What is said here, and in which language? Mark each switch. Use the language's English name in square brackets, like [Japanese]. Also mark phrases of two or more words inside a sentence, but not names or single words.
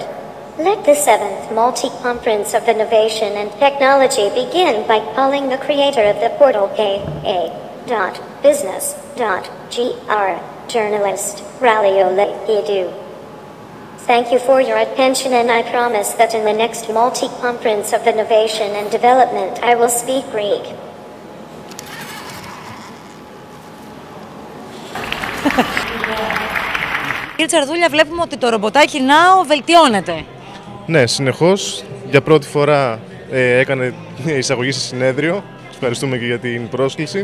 [English] Let the 7th Multi-Conference of Innovation and Technology begin by calling the creator of the portal ka.business.gr, journalist Ralio Lehidu. Thank you for your attention, and I promise that in the next Multi-Conference of Innovation and Development I will speak Greek. [Greek] Κύριε Τσαρδούλια, βλέπουμε ότι το ρομποτάκι Now βελτιώνεται. Ναι, συνεχώς. Για πρώτη φορά έκανε εισαγωγή σε συνέδριο. Ευχαριστούμε και για την πρόσκληση.